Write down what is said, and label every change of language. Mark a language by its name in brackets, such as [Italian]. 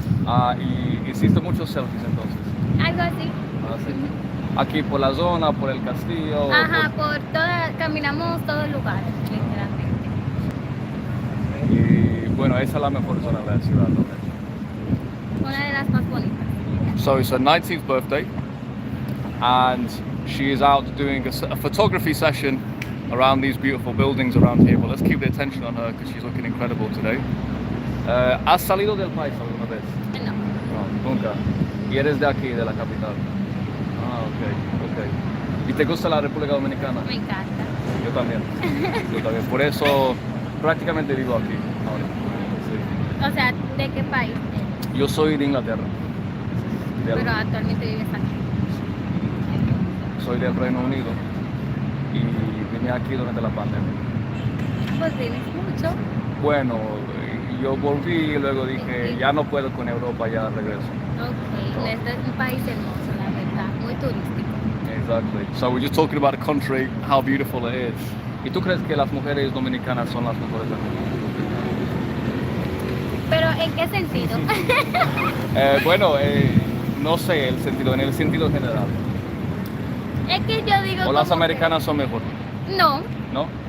[Spanish] Ah, y hiciste muchos selfies entonces. Algo así. Ah, sí. Aquí por la zona, por el castillo. Ajá, caminamos todos los lugares, literalmente. Y bueno, esa es la mejor zona de la ciudad, ¿no? Una de las más bonitas. [English] So it's her 19th birthday, and she is out doing a photography session around these beautiful buildings around here. But let's keep the attention on her because she's looking incredible today. [Spanish] ¿Has salido del país alguna vez? No. No, nunca. Y eres de aquí, de la capital. Ah, ok. ¿Y te gusta la República Dominicana? Me encanta. Yo también. Yo también. Por eso prácticamente vivo aquí ahora. O sea, ¿de qué país? Yo soy de Inglaterra. Pero actualmente vives aquí. Soy del Reino Unido y vine aquí durante la pandemia. Pues tienes mucho. Bueno, yo volví y luego dije, ya no puedo con Europa, ya regreso. Ok, este es un país hermoso, la verdad, muy turístico. [English] Exactly. So we're just talking about a country, how beautiful it is. [Spanish] ¿Y tú crees que las mujeres dominicanas son las mejores del mundo? ¿Pero en qué sentido? Bueno, no sé el sentido, en el sentido general. Es que yo digo ¿O las como americanas son mejor? que... No, ¿No?